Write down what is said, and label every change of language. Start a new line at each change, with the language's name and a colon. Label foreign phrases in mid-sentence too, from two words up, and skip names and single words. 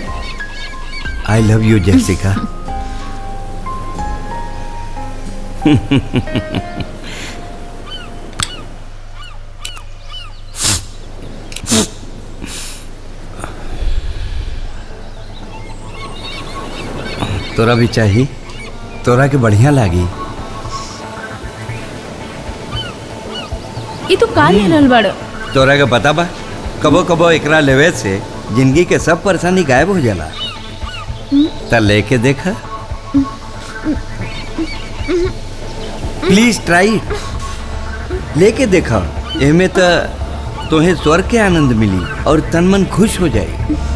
English: I love you Jessica.
Bhojpuri: तोरा भी चाहिए? तोरा के बढ़िया लागी। ये तो का ले रहल बड़? तोरा के पता बा कबो कबो एकरा लेवे से जिंदगी के सब परेशानी गायब हो जाला। त लेके देखा।
English: please try it.
Bhojpuri: लेके देखा, एमे तो तोहे स्वर्ग के आनंद मिली और तन मन खुश हो जाए।